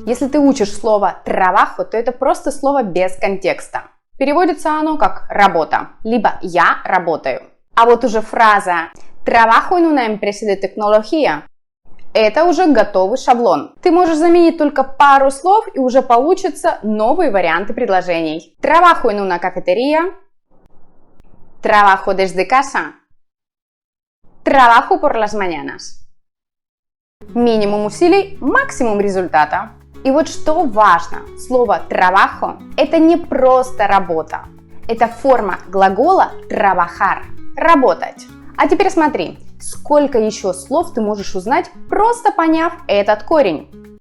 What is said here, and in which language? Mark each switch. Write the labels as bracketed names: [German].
[Russian] Если ты учишь слово «trabajo», то это просто слово без контекста. Переводится оно как «работа», либо «я работаю». А вот уже фраза [Spanish] «trabajo en una empresa de tecnología» [Russian] – это уже готовый шаблон. Ты можешь заменить только пару слов, и уже получатся новые варианты предложений. [Spanish] «Trabajo en una cafetería», «trabajo desde casa», «trabajo por las mañanas». [Russian] Минимум усилий, максимум результата. И вот что важно, слово trabajo – это не просто работа. Это форма глагола trabajar – работать. А теперь смотри, сколько еще слов ты можешь узнать, просто поняв этот корень.